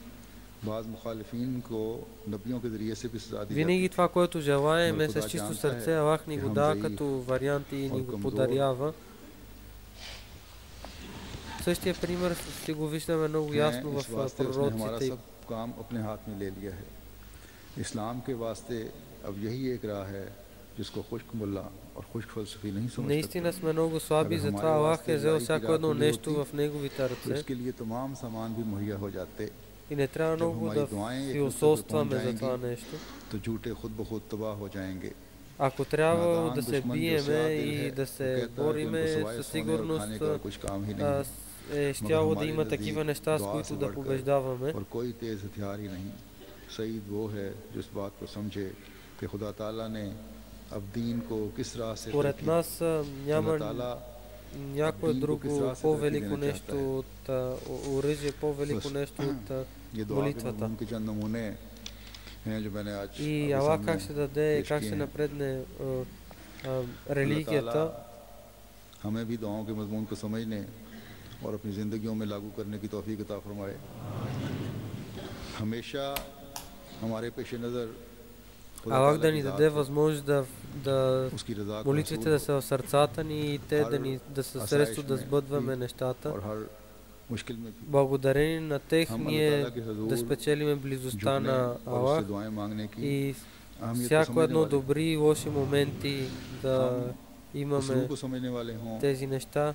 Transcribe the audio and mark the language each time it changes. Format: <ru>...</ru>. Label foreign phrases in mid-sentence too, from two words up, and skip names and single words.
<bg>Винаги това, което желаем е с чисто сърце, Аллах ни го дава като варианти и ни го подарява. Същия пример ще го виждаме много ясно в пророците.</bg> <ur>کام اپنے ہاتھ میں لے لیا ہے اسلام کے واسطے اب یہی ایک راہ ہے جس کو خشک ملا اور خشک فلسفی نہیں سمجھ سکتے.</ur> <bg>Наистина сме много слаби, затова Аллах е взел всяко едно нещо в неговите ръце.</bg> <ur>اس کے لیے تمام سامان بھی مہیا ہو جاتے</ur> <bg>и не трябва много да философстваме за това нещо.</bg> <ur>تو جھوٹے خود بخود تباہ ہو جائیں گے.</ur> <bg>Ако трябва да се биеме и да се бориме, със сигурност е щяло да има такива неща, с които да побеждаваме. Според нас няма някое друго по-велико нещо от оръжие, по-велико нещо от молитвата. И Аллах как ще даде, как ще напредне религията.</bg> <ur>ہمیں بھی دعاؤں کے مضمون کو سمجھنے اور اپنی زندگیوں میں لاگو کرنے کی توفیق عطا فرمائے. ہمیشہ ہمارے پیش نظر</ur> <bg>Аллах да ни даде възможност да молитвите да са в сърцата ни и те да са средство да сбъдваме нещата. Благодарение на тех ние да спечелиме близостта на Аллах и всяко едно добри и лоши моменти да имаме тези неща.</bg>